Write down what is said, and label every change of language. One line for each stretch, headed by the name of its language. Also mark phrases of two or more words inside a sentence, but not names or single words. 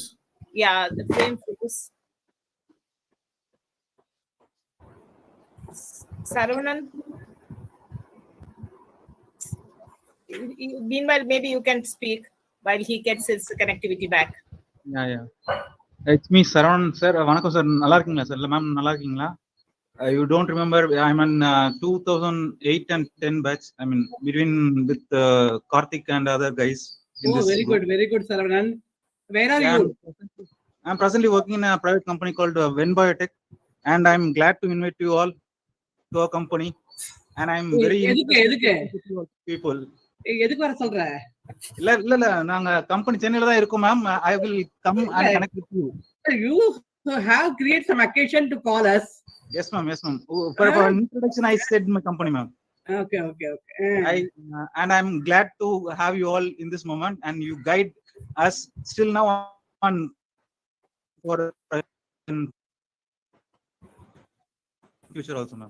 English: Yeah, the frame froze. Saravanan? Meanwhile, maybe you can speak while he gets his connectivity back. Yeah. It's me,
Tamil: Saravanan, sir. வணக்கம், sir. நல்லா இருக்கீங்க, sir? Ma'am, நல்லா இருக்கீங்க?
English: You don't remember, I'm in 2008 and 10 batch. I mean, between with Karthik and other guys. Very good, Saravanan. Where are you? I'm presently working in a private company called Ven Biotech, and I'm glad to invite you all to our company. And I'm very people.
Tamil: எதுக்கு வர சொல்ற? இல்ல நாங்க கம்பெனி சென்னையில தான் இருக்கோம் மேம்.
English: I will come and connect with you. You have created some occasion to call us. Yes, ma'am. For introduction, I said my company, ma'am. Okay. And I'm glad to have you all in this moment, and you guide us still now on for future also, ma'am.